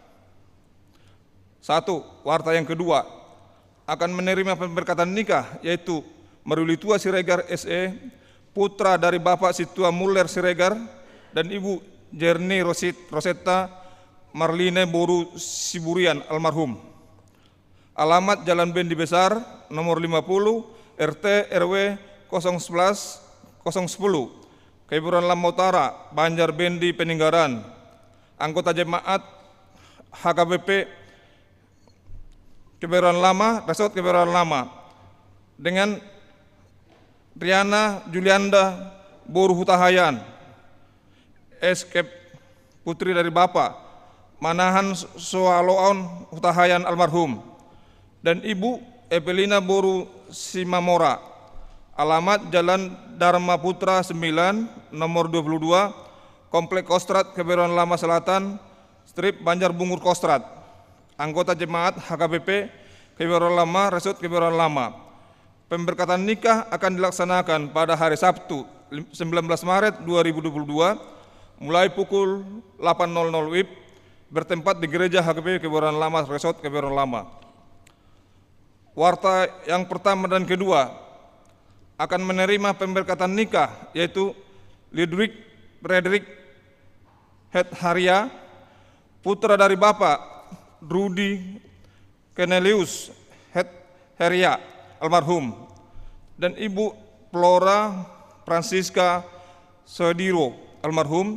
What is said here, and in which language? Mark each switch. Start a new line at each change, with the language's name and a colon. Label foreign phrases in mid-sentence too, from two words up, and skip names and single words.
Indonesian: 1. Warta yang kedua akan menerima pemberkatan nikah, yaitu Maruli Tua Siregar SE, putra dari Bapak Situa Muller Siregar dan Ibu Jerni Rosetta Marline Boru Siburian almarhum. Alamat Jalan Bendi Besar, nomor 50, RT RW 011 010, Keburan Lama Utara, Banjar Bendi Peninggaran. Anggota jemaat HKBP Keburan Lama, Resort Keburan Lama, dengan Riana Julianda Boru Hutahayan, Eskep putri dari Bapak Manahan Soaloon Hutahayan almarhum, dan Ibu Evelina Boru Simamora. Alamat Jalan Dharma Putra 9, nomor 22, Komplek Kostrad Keburan Lama Selatan, Strip Banjar Bungur Kostrad. Anggota jemaat HKBP Keburan Lama, Resort Keburan Lama. Pemberkatan nikah akan dilaksanakan pada hari Sabtu 19 Maret 2022 mulai pukul 8.00 WIB bertempat di Gereja HKBP Keburan Lama, Resort Keburan Lama. Warta yang pertama dan kedua akan menerima pemberkatan nikah, yaitu Lidwig Frederick Haria, putra dari Bapak Rudi Cornelius Haria almarhum, dan Ibu Flora Francisca Sodiro almarhum.